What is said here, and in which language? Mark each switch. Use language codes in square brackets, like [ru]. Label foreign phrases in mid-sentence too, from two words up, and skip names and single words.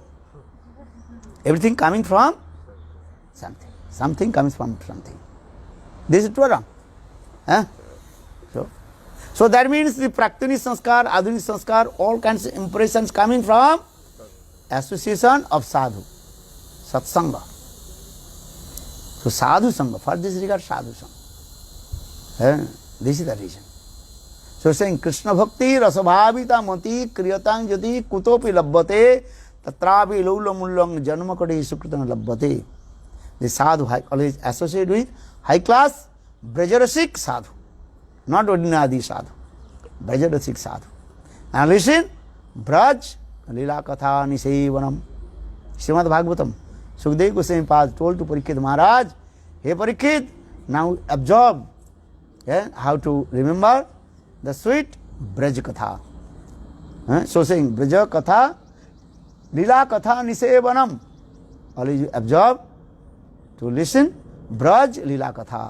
[en] Everything coming from something. Something comes from something. This is true or wrong? So that means the [sa] praktani sanskar, adhuni sanskar, [en] all kinds of impressions coming from association of sadhu, satsanga. So [sa] sadhu sangha, [en] for this regard [sa] sadhu sangha. [en] This is the reason. So saying [sa] Krishna bhakti rasabhavita mati kriyatang jati kutopi labbate tatrapi laula mullang janmakade sukritana labbate. [en] The sadhu always associated with high class [sa] brajarasik sadhu, [en] not ordinary sadhu, [sa] brajarasik sadhu. [en] Now listen, [sa] Braj Lila Katha Nisevanam, Srimad Bhagavatam. [en] Sukdev Goswami Pad told to Parikshit Maharaj, hey Parikshit, now absorb how to remember the sweet [sa] Braj Katha. [en] So saying [sa] Braja Katha, Lila Katha Nisevanam. [en] Always you absorb to listen [sa] Braj Lila Katha.